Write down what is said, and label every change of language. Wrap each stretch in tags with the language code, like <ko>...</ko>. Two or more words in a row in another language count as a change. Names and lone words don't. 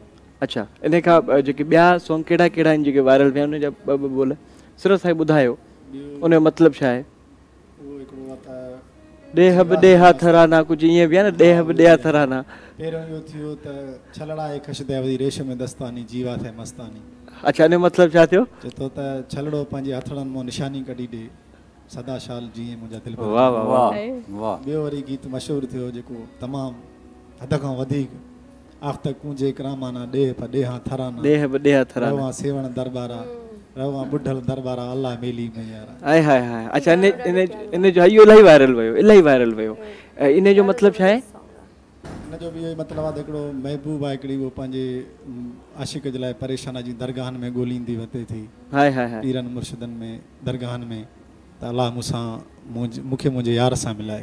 <sd>अच्छा इन खां जेके ॿिया सॉन्ग कहिड़ा कहिड़ा आहिनि जेके वायरल थिया उन जा ॿ ॿोल सिर्फ़ु साईं ॿुधायो उन जो मतिलबु छा आहे ॾेह बि ॾेहा थराना कुझु ईअं बि आहे न ॾेह बि ॾेहा थराना पहिरियों इहो थियो त छलड़ाए खशदे वरी रेशम दस्तानी जीवा थे मस्तानी अच्छा इन जो मतिलबु छा थियो चए थो त छलड़ो पंहिंजे हथड़नि मां निशानी कढी ॾे सदा शाल जीअं मुंहिंजा दिलि वाह वाह वाह वाह ॿियो वरी गीत मशहूरु थियो जेको तमामु हद खां वधीक आख़्त कूंजे करामाना ॾेह प ॾेहा थराना ॾेह बि ॾेहा थराना रवां सेवण दरबारा रवां बुढ़ल दरबारा अल्लाह मेली में यार हाय हाय हाय अच्छा इन जो इहो इलाही वायरल वियो इन जो मतिलबु छा आहे इन जो बि इहो मतिलबु आहे त हिकिड़ो महबूब आहे हिकिड़ी उहो पंहिंजे आशिक़ जे लाइ परेशान जी दरगाहनि में ॻोल्हींदी वते थी हाय हाय हाय पीरनि मुर्शिदनि में दरगाहनि में त अलाह मूंसां मूंखे मुंहिंजे यार सां मिलाए</sd>